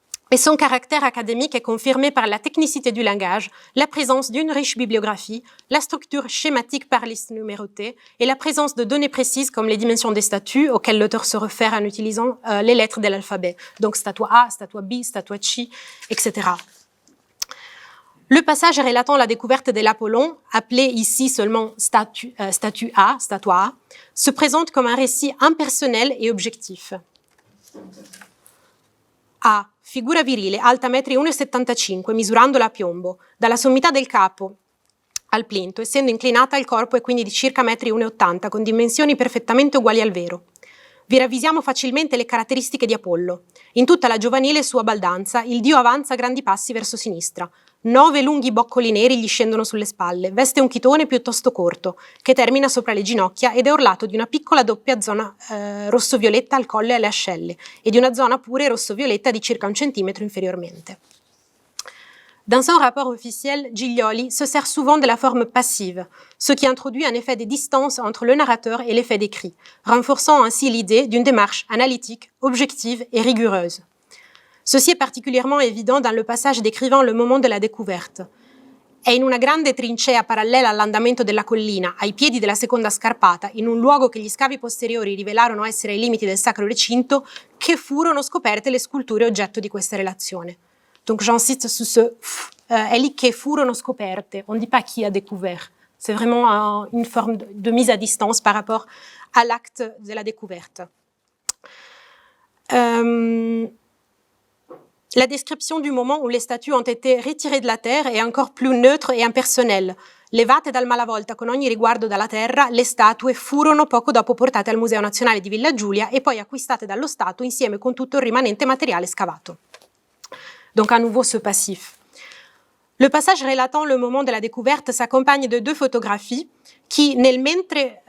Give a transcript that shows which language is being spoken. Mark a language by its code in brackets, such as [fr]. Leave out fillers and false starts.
[fr] Et son caractère académique est confirmé par la technicité du langage, la présence d'une riche bibliographie, la structure schématique par liste numérotée et la présence de données précises comme les dimensions des statues auxquelles l'auteur se réfère en utilisant les lettres de l'alphabet, donc [it] statua A, statua B, statua C, [fr] etc. Le passage relatant la découverte de l'Apollon, appelé ici seulement statue A, [it] statua A, [fr] se présente comme un récit impersonnel et objectif. A. [it] Figura virile, alta 1,75 m, misurandola a piombo, dalla sommità del capo al plinto, essendo inclinata al corpo e quindi di circa 1,80 m, con dimensioni perfettamente uguali al vero. Vi ravvisiamo facilmente le caratteristiche di Apollo. In tutta la giovanile sua baldanza, il dio avanza grandi passi verso sinistra. 9 lunghi boccoli neri gli scendono sulle spalle, veste un chitone piuttosto corto, che termina sopra le ginocchia ed è orlato di una piccola doppia zona rosso-violetta al collo e alle ascelle, e di una zona pure rosso-violetta di circa 1 centimetro inferiormente. [fr] Dans son rapport officiel, Giglioli se sert souvent de la forme passive, ce qui introduit un effet de distance entre le narrateur et les faits décrits, renforçant ainsi l'idée d'une démarche analytique, objective et rigoureuse. Ceci est particulièrement évident dans le passage décrivant le moment de la découverte. [it] è in una grande trincea parallela all'andamento della collina, ai piedi della seconda scarpata, in un luogo che gli scavi posteriori rivelarono essere ai limiti del sacro recinto, che furono scoperte le sculture oggetto di questa relazione. [fr] Donc j'insiste sur ce [it] è lì che furono scoperte, [fr] on ne dit pas qui a découvert. C'est vraiment une forme de mise à distance par rapport à l'acte de la découverte. [it] La descrizione [fr] du moment où les statues ont été retirées de la terre è encore più neutre e impersonnelle. [it] Levate dal malavolta con ogni riguardo dalla terra, le statue furono poco dopo portate al Museo Nazionale di Villa Giulia e poi acquistate dallo Stato insieme con tutto il rimanente materiale scavato. [fr] Donc à nouveau ce passif. Le passage relatant le moment de la découverte s'accompagne de deux photographies qui, [it] nel mentre...